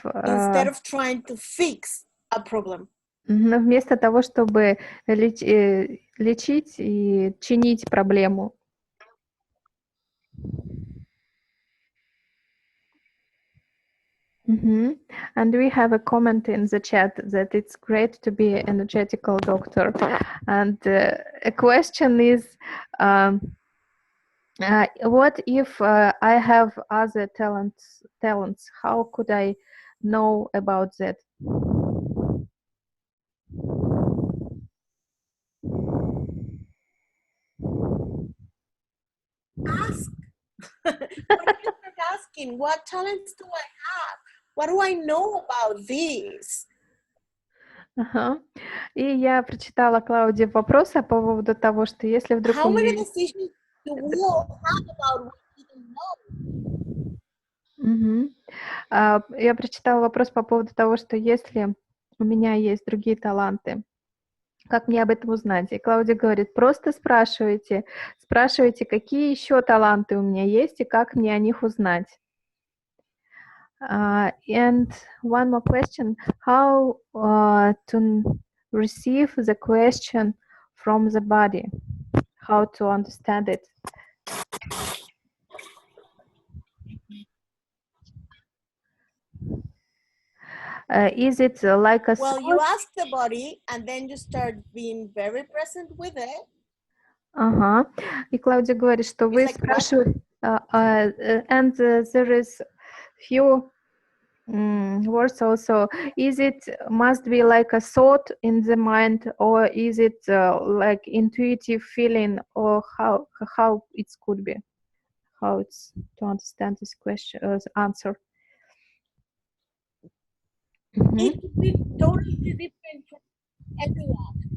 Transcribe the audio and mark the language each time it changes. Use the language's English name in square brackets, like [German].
[English] instead of trying to fix a problem. [Russian] Вместо того, чтобы лечить и чинить проблему. [English] And we have a comment in the chat that it's great to be an energetical doctor. And a question is, what if I have other talents? How could I know about that? Ask. What are you asking? What talents do I have? What do I know about this? [Russian] И я прочитала Клаудии вопросы по поводу того, что если вдруг [English] How many decisions do we all have about what we don't know? [Russian] Я прочитала вопрос по поводу того, что если у меня есть другие таланты, Как мне об этом узнать? И Клаудия говорит, просто спрашивайте, спрашивайте, какие еще таланты у меня есть и как мне о них узнать. [English] And one more question, how to receive the question from the body, how to understand it. Is it like a well, you ask the body and then you start being very present with it. Ага. [Russian] И Клаудия говорит, что вы спрашиваете, [English] and there is few words also. Is it must be like a thought in the mind, or is it like intuitive feeling, or how it could be? How it's to understand this question answer? It could be totally different from everyone.